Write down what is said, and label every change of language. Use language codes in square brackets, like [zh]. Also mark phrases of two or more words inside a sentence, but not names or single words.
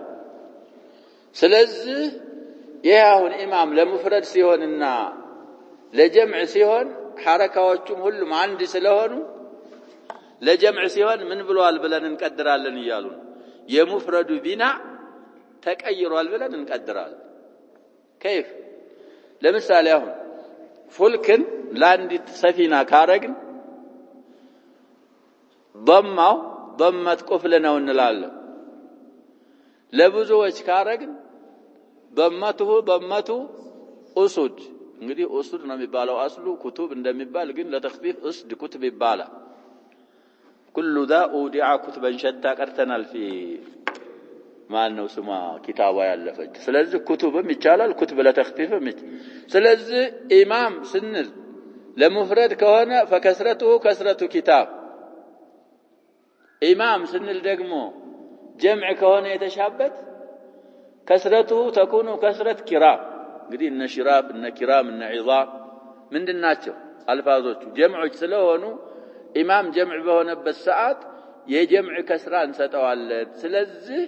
[am] ስለዚህ ይህ አሁን ኢማም ለሙፍረድ ሲሆንና ለጀምዕ ሲሆን ሐረካዎቹም ሁሉም አንድ ስለሆኑ ለጀምዕ ሲሆን ምን ብለዋል ብለን እንቀድራለን እያሉ ነው። የሙፍረዱ ቢና ተቀይሯል ብለን እንቀድራለን። كيف ለምሳሌ አሁን ፉልክን ለአንዲት ሰፊና ካረግን ضمው [ar] ضمت قفل [am] ነው እንላለን። ለብዙዎች ካረግን [ar] ضمته ضمته [am] ኡሱድ እንግዲህ ኡሱድ ነው የሚባለው አስሉ ኩቱብ እንደሚባል ግን ለተخفيف ኡስድ ኩቱብ ይባላል። [ar] كل ذا اودع كتبا شتى [am] ቀርተናል في ማነው ስማ ኪታባ ያለፈች። ስለዚህ ኩቱብም ይቻላል ኩቱብ ለተخفيفም ስለዚህ ኢማም ስንል ለሙፍረድ ከሆነ [ar] فكسرته كسرة كتاب [am] ኢማም ስንል ደግሞ ጀምዕ ከሆነ የተሻበት [ar] كسرته تكون كسرة كرام። [am] እንግዲህ እነ ሽራብ እነ ኪራም እነ ዒዛም ምንድናቸው? አልፋዞቹ ጀምዖች ስለሆኑ ኢማም ጀምዕ በሆነበት ሰዓት የጀምዕ ከስራ እንሰጠዋለን። ስለዚህ